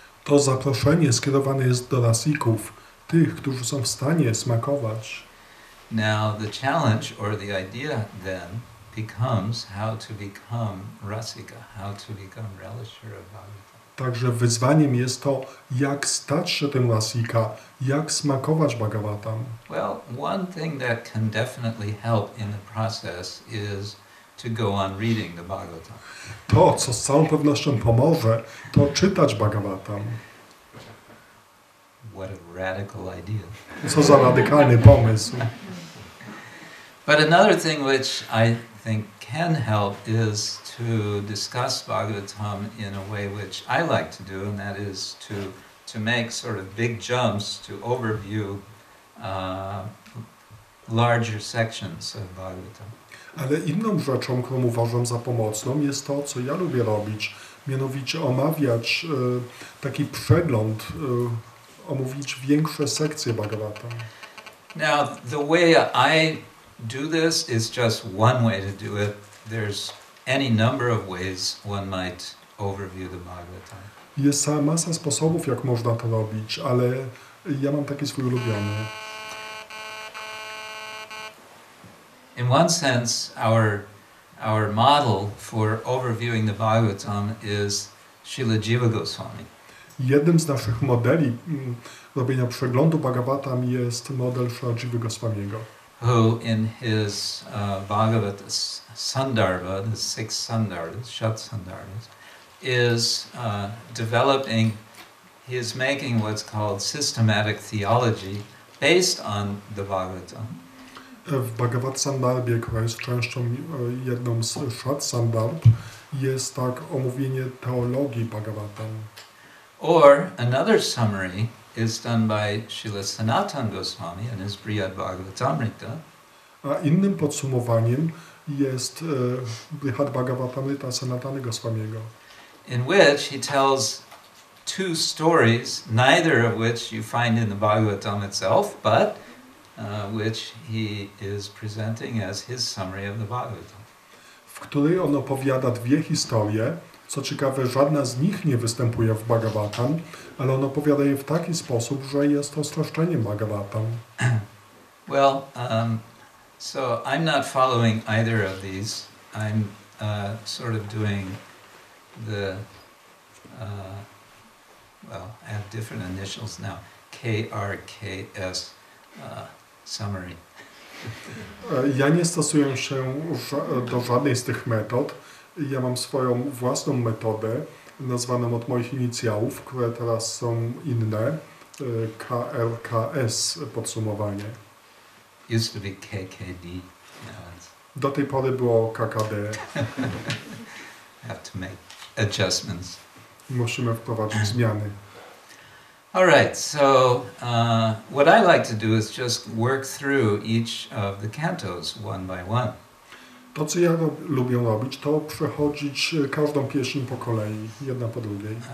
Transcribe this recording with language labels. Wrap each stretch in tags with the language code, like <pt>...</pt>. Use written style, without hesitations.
<pl>To zaproszenie skierowane jest do rasików, tych, którzy są w stanie smakować.</pl> <en>Now the challenge or the idea then becomes how to become rasika, how to become relisher of Bhagavatam.</en> <pl>Także wyzwaniem jest to, jak stać się tym rasika, jak smakować Bhagavatam.</pl> <en>Well, one thing that can definitely help in the process is to go on reading the Bhagavatam.</en> <pl>To, co z całą pewnością pomoże, to czytać Bhagavatam.</pl> <en>What a radical idea.</en> <pl>Co za radykalny pomysł.</pl> <en>But another thing which I think can help is to discuss Bhagavatam in a way which I like to do, and that is to make sort of big jumps to overview larger sections of Bhagavatam.</en> <pl>Ale inną rzeczą, którą uważam za pomocną, jest to, co ja lubię robić, mianowicie omawiać taki przegląd, omówić większe sekcje Bhagavatam.</pl> <en>Now, the way I do this is just one way to do it. There's any number of ways one might overview the Bhagavatam.</en> <pl>Jest cała masa sposobów, jak można to robić, ale ja mam taki swój ulubiony.</pl> <en>In one sense, our model for overviewing the Bhagavatam is Srila Jiva Goswami.</en> <pl>Jednym z naszych modeli robienia przeglądu Bhagavatam jest model Srila Jiva Goswamiego,</pl> <en>who in his Bhagavata Sandarbha, the six Sandarbhas, Shat Sandarbhas, is developing, he is making what's called systematic theology based on the Bhagavatam.</en> <pl>W Bhagavad Sandarbhie, która jest częścią jedną z Shat Sandarbh, jest tak omówienie teologii Bhagavatam.</pl> <en>Or another summary is done by Srila Sanatana Goswami in his Brihad Bhagavatamrita.</en> <pl>A innym podsumowaniem jest Brihad Bhagavatamrita Sanatana Goswamiego,</pl> <en>in which he tells two stories, neither of which you find in the Bhagavatam itself, but which he is presenting as his summary of the Bhagavatam.</en> <pl>w której on opowiada dwie historie. Co ciekawe, żadna z nich nie występuje w Bhagavatam, ale on opowiada je w taki sposób, że jest to streszczeniem Bhagavatam.</pl> <en>Well, so I'm not following either of these. I'm sort of doing the, well, I have different initials now, KRKS summary.</en> <pl>Ja nie stosuję się do żadnej z tych metod. Ja mam swoją własną metodę, nazwaną od moich inicjałów, które teraz są inne, KRKS podsumowanie.</pl> <en>Used to be KKD. Now it's</en> <pl>Do tej pory było KKD.</pl> <en>have to make adjustments.</en> <pl>Musimy wprowadzić zmiany.</pl> <en>All right, so what I like to do is just work through each of the cantos one by one.</en> <pl>To, co ja lubię robić, to przechodzić każdą pieśń po kolei, jedna po drugiej.</pl>